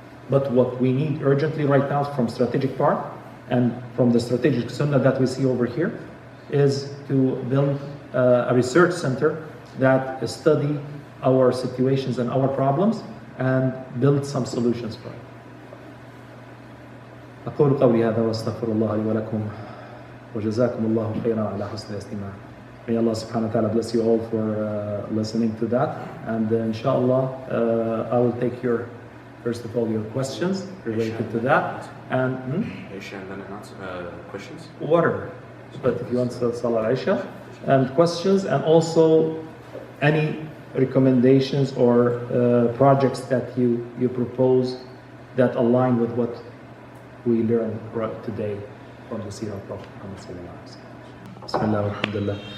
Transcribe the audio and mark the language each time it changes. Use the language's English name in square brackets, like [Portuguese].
[English] But what we need urgently right now from strategic part and from the strategic Sunnah that we see over here is to build a research center that study our situations and our problems and build some solutions for it. [Arabic] أقول قولي هذا وأستغفر الله لي ولكم وجزاكم الله خيرا على حسن الاستماع. [English] May Allah subhanahu wa ta'ala bless you all for listening to that, and inshallah I will take your, first of all, your questions related to that, and Isha and then questions? whatever, but if you want to Salah Isha, and questions, and also any recommendations or projects that you propose that align with what we learned today from the Seerah of Prophet Muhammad sallallahu alaihi wasallam. Bismillah, alhamdulillah.